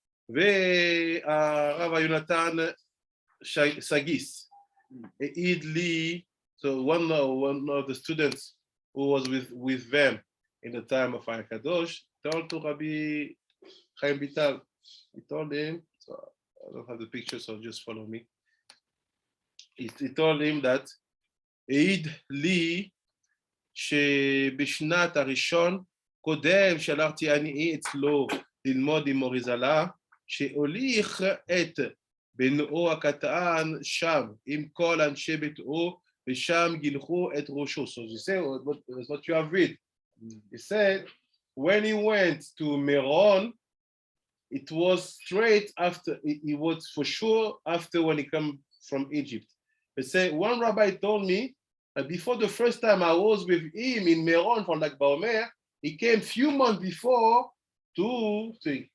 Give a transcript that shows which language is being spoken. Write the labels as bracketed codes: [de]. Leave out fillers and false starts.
[en] Rav Yonatan Sagis. Idli. So one of the students who was with them in the time of Kadosh told to Rabbi Chaim Vital. He told him, so I don't have the picture, so just follow me. He told him that [he] העיד לי שבשנת הראשון קודם שלחתי אני אצלו ללמוד עם מוריזלה, שהוליך את בנאו הקטן שם עם כל אנשי ביתו ושם גילחו את ראשו. [en] So you say what you have read. He said when he went to Meron, it was straight after, it was for sure after when he came from Egypt. They say one rabbi told me before the first time I was with him in Meron for like HaOmer, he came few months before to see.